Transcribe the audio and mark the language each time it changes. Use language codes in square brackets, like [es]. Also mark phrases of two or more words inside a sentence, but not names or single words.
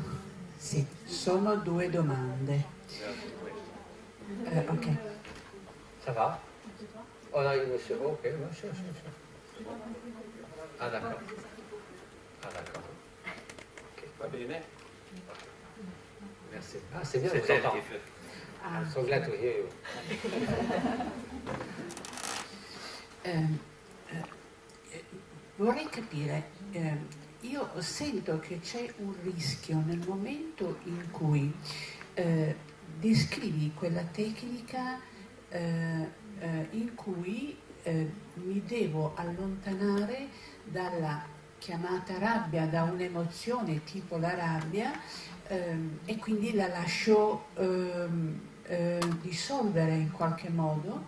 [it] Sono 2 domande. Ok. [fr] Ça va? Oh non, monsieur, ok, sure. Ah d'accord. [it] Ok, va bene. [fr] Merci. Ah, c'est bien, c'est elle qui fait. [en] I'm so glad to hear you. [it] Vorrei capire, io sento che c'è un rischio nel momento in cui descrivi quella tecnica in cui mi devo allontanare dalla chiamata rabbia, da un'emozione tipo la rabbia, e quindi la lascio dissolvere in qualche modo.